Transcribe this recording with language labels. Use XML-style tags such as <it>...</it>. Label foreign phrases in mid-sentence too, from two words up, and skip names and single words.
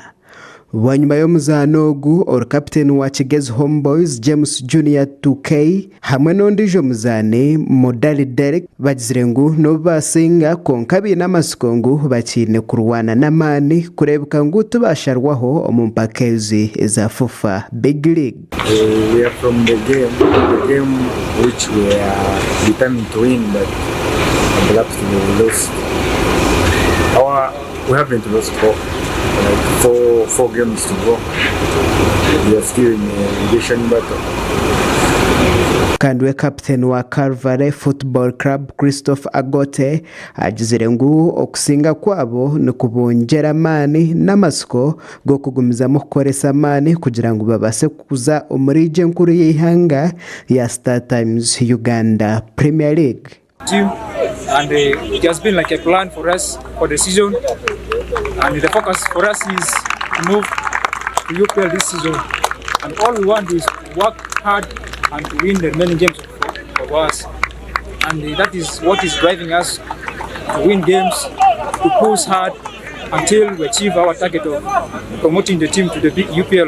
<nyn>Wanyuma y'omuzano ogu captain wa Kigezi Homeboys James Junior 2K hamwe n'ondijo muzane Modali Derek bagizire ngu no basinga konkabi n'amasikongu bakine kurwana n'amani kurebuka ngu tubasharwaho omumpakezi eza FIFA Big League.</nyn> <en>We are from the game which we are determined to win, but perhaps we lost. We haven't lost four games to go. We are still in a relegation battle.</en> <nyn>Kandwe captain wa Calvary Football Club Christopher Agote agizire ngu okusinga kwabo nikubongera mani n'amasiko go kugumiza mu kukoresa mani kugira ngo babase kuza omurije nkuru y'ihanga ya StarTimes Uganda Premier League.</nyn> <en>Team, and it has been like a plan for us for the season, and the focus for us is to move to UPL this season, and all we want is to work hard and to win the remaining games for us, and that is what is driving us to win games, to push hard until we achieve our target of promoting the team to the big UPL.</en>